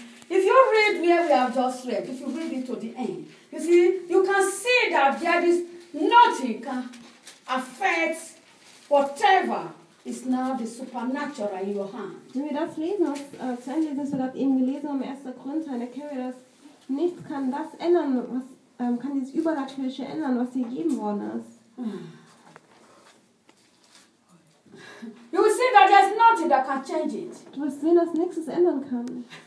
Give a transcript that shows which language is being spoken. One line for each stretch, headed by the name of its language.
English: If you read where we have just read, if you read it to the end, you see, you can see that there is nothing can affect whatever is now the supernatural in your hand.
German: Wenn wir das lesen, aus Zeilen lesen, dass wir das eben gelesen haben, 1. Korinther, dann erkennen wir, dass nichts kann das ändern, was kann dieses Übernatürliche ändern, was dir gegeben worden ist.
English: You will see that there's nothing that can change it.
German: Du wirst sehen, dass nichts es ändern kann.